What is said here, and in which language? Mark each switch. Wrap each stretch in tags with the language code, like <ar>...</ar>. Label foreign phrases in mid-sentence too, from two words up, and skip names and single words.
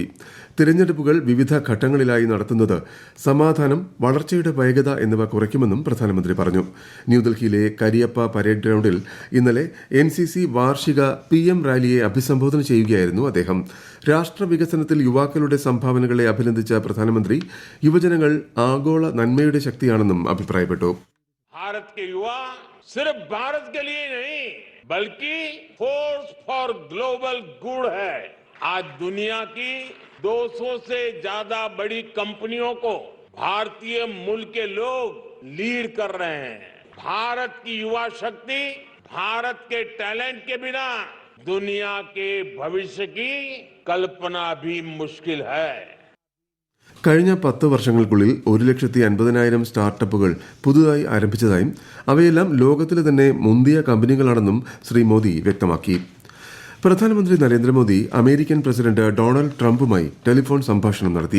<ml>തിരഞ്ഞെടുപ്പുകൾ വിവിധ ഘട്ടങ്ങളിലായി നടത്തുന്നത് സമാധാനം, വളർച്ചയുടെ വേഗത എന്നിവ കുറയ്ക്കുമെന്നും പ്രധാനമന്ത്രി പറഞ്ഞു. ന്യൂഡൽഹിയിലെ കരിയപ്പ പരേഡ് ഗ്രൌണ്ടിൽ ഇന്നലെ NCC വാർഷിക PM റാലിയെ അഭിസംബോധന ചെയ്യുകയായിരുന്നു അദ്ദേഹം. രാഷ്ട്രവികസനത്തിൽ യുവാക്കളുടെ സംഭാവനകളെ അഭിനന്ദിച്ച പ്രധാനമന്ത്രി യുവജനങ്ങൾ ആഗോള നന്മയുടെ ശക്തിയാണെന്നും അഭിപ്രായപ്പെട്ടു.</ml> <hi>बल्कि</hi> <en>force for global good</en> <hi>है. आज दुनिया की 200 से ज्यादा बड़ी कंपनियों को भारतीय मूल के लोग लीड कर रहे हैं. भारत की युवा शक्ति, भारत के टैलेंट के बिना दुनिया के भविष्य की कल्पना भी मुश्किल है.</hi> <ml>കഴിഞ്ഞ 10 വർഷങ്ങൾക്കുള്ളിൽ 1,50,000 സ്റ്റാർട്ടപ്പുകൾ പുതുതായി ആരംഭിച്ചതായും അവയെല്ലാം ലോകത്തിലെ തന്നെ മുന്തിയ കമ്പനികളാണെന്നും ശ്രീ മോദി വ്യക്തമാക്കി. പ്രധാനമന്ത്രി നരേന്ദ്രമോദി അമേരിക്കൻ പ്രസിഡന്റ് ഡൊണാൾഡ് ട്രംപുമായി ടെലിഫോൺ സംഭാഷണം നടത്തി.</ml>